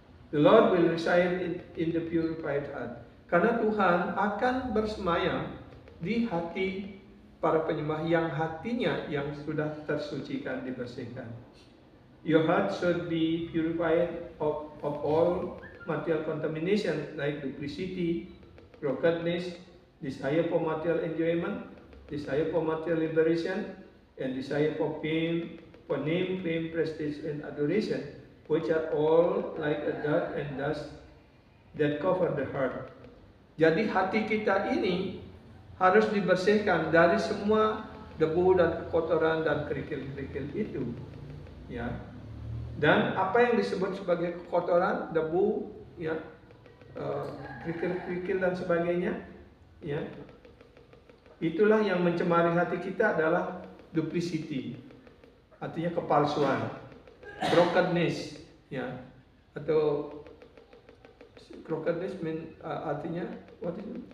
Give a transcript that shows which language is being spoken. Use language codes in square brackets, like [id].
[en] The Lord will reside in the purified heart. [id] Karena Tuhan akan bersemayam di hati para penyembah yang hatinya yang sudah tersucikan, dibersihkan. [en] Your heart should be purified of all material contamination like duplicity, crookedness, desire for material enjoyment, desire for material liberation, and desire for fame, for name, fame, prestige, and adoration, which are all like a dirt and dust that cover the heart. [id] Jadi hati kita ini harus dibersihkan dari semua debu dan kotoran dan kerikil-kerikil itu, ya. Dan apa yang disebut sebagai kotoran, debu, ya, kerikil-kerikil dan sebagainya, ya, itulah yang mencemari hati kita adalah duplicity, artinya kepalsuan, crookedness, ya, atau crookedness artinya [en] what is it?